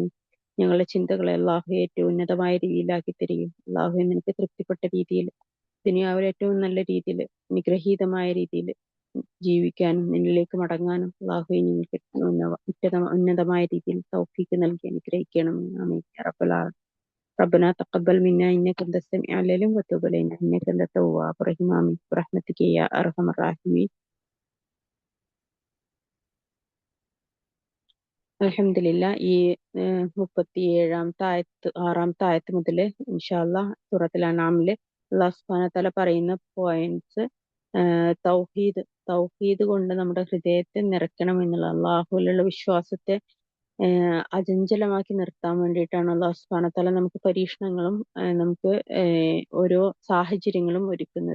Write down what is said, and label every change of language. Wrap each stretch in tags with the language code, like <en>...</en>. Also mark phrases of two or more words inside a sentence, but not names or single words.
<ml>ഞങ്ങളുടെ ചിന്തകളെ അള്ളാഹു ഏറ്റവും ഉന്നതമായ രീതിയിലാക്കി തരികയും അള്ളാഹു നിനക്ക് തൃപ്തിപ്പെട്ട രീതിയിൽ ദുനിയാവിൽ ഏറ്റവും നല്ല രീതിയിൽ അനുഗ്രഹീതമായ രീതിയിൽ ജീവിക്കാനും നിന്നിലേക്ക് മടങ്ങാനും അള്ളാഹു നിങ്ങൾക്ക് ഉന്നതമായ രീതിയിൽ തൗഫീഖ് നൽകി അനുഗ്രഹിക്കണമേ.</ml> <ar>آمين يا رب العالمين. ربنا تقبل منا إنك أنت السميع العليم وتب علينا إنك أنت التواب الرحيم آمين برحمتك يا أرحم الراحمين.</ar> <ml>അൽഹംദുലില്ലാ ഈ 6ാമത്തെ ആയത്ത് മുതൽ</ml> <ar>إن شاء الله</ar> <ml>സൂറത്തുൽ അൻആമിൽ</ml> <ar>الله سبحانه و تعالى</ar> <ml>പറയുന്ന പോയിന്റ്സ് തൗഹീദ് കൊണ്ട് നമ്മുടെ ഹൃദയത്തെ നിറയ്ക്കണം എന്നുള്ള അള്ളാഹുവിലുള്ള വിശ്വാസത്തെ അചഞ്ചലമാക്കി നിർത്താൻ വേണ്ടിയിട്ടാണ്</ml> <ar>الله سبحانه و تعالى</ar> <ml>നമുക്ക് പരീക്ഷണങ്ങളും നമുക്ക് ഓരോ സാഹചര്യങ്ങളും ഒരുക്കുന്നത്.</ml>